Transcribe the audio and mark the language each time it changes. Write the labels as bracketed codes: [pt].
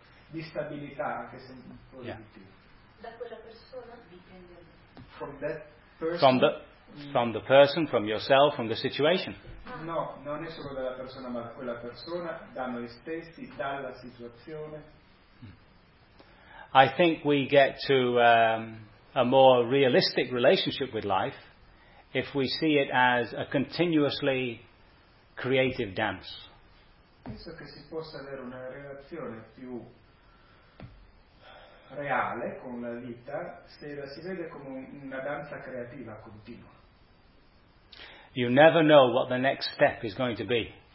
[it] Di stabilità, anche se un po' di più. Da quella persona dipende. [en] From that person. From the person, from yourself, from the situation. [it] No, non è solo dalla persona, ma da quella persona, da noi stessi, dalla situazione. [en] I think we get to a more realistic relationship with life if we see it as a continuously creative dance. [it] Penso che si possa avere una relazione più reale con la vita se la si vede come una danza creativa continua. [en] You never know what the next step is going to be.